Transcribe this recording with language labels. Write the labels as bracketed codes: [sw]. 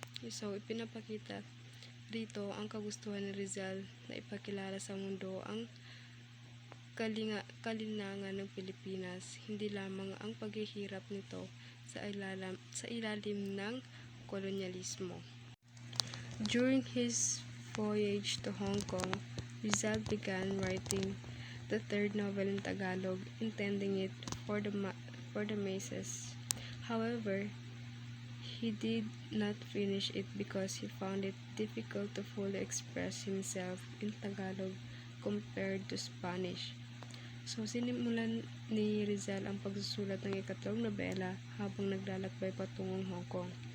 [tl] So, ipinapakita dito ang kagustuhan ni Rizal na ipakilala sa mundo ang kalinangan ng Pilipinas, hindi lamang ang paghihirap nito sa ilalim ng kolonyalismo. [en] During his voyage to Hong Kong, Rizal began writing the third novel in Tagalog, intending it for the masses. However, he did not finish it because he found it difficult to fully express himself in Tagalog compared to Spanish. [tl] So, sinimulan ni Rizal ang pagsusulat ng ikatlong nobela habang naglalakbay patungong Hong Kong.